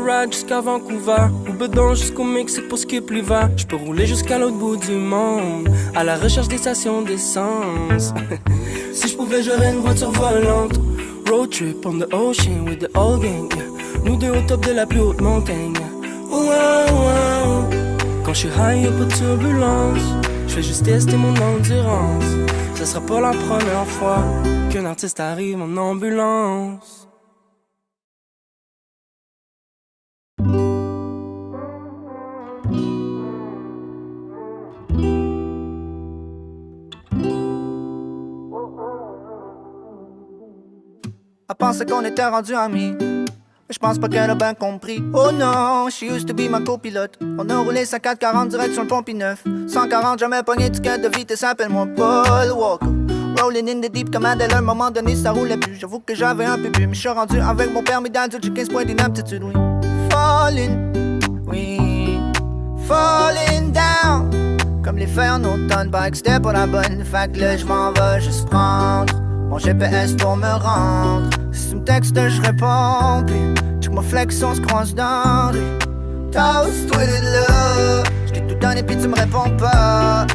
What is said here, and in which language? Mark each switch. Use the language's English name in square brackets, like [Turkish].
[French] Jusqu'à Vancouver, ou bedon jusqu'au Mexique pour skip l'hiver. J'peux rouler jusqu'à l'autre bout du monde, à la recherche des stations d'essence. Si j'pouvais, j'aurais une voiture volante. [English] Road trip on the ocean with the old gang, yeah. [French] Nous deux au top de la plus haute montagne, yeah. Wow, wow. Quand j'suis high, y'a pas de turbulence. J'fais juste tester mon endurance. Ce sera pas la première fois qu'un artiste arrive en ambulance. Elle pensait qu'on était rendus amis. Mais j'pense pas qu'elle a bien compris. Oh non, [English] she used to be [French] ma copilote. On a roulé 440 direct sur le Pont-Neuf. 140, jamais pogné ticket de vitesse, appelle-moi Paul Walker. [English] Rolling in the deep [French] comme Adèle, à un moment donné ça roulait plus. J'avoue que j'avais un peu bu, mais j'suis rendu avec mon permis d'adulte, j'ai 15 points d'inaptitude, oui. [English] Falling, oui, falling down. [French] Comme les fers en automne, pas que c'était pas la bonne. Fait que là j'm'en vais juste prendre mon GPS pour me rendre. Si tu me textes, je réponds. Puis check mon flex, on se croise dans rue. Toast, tweeted là. J't'ai tout donné puis tu me réponds pas.